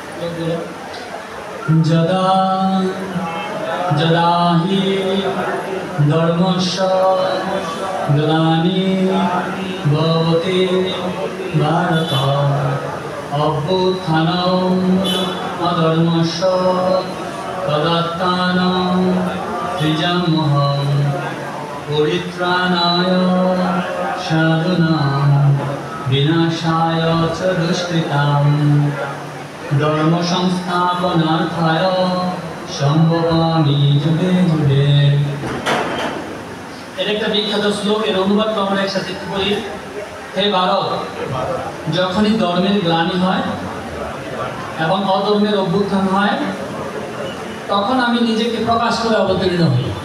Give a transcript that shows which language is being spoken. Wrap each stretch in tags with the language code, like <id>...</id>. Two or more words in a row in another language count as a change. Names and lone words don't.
<sa>যদা যদা হি ধর্মস্য গ্লানি ভবতি ভারত অভ্যুত্থানম অধর্মস্য তদাত্মানম সৃজাম্যহম পরিত্রাণায় সাধুনাম বিনাশায় চ দুষ্কৃতাম ধর্ম সংস্থাপনার্থায় সম্ভবামি যুগে যুগে।</sa> <bn>এটা একটা বিখ্যাত শ্লোক, এর অনুবাদ আমরা একসাথে একটু করি। হে ভারত, যখনই ধর্মের গ্লানি হয় এবং অধর্মের অভ্যুত্থান হয়, তখন আমি নিজেকে প্রকাশ করে অবতীর্ণ হই।</bn>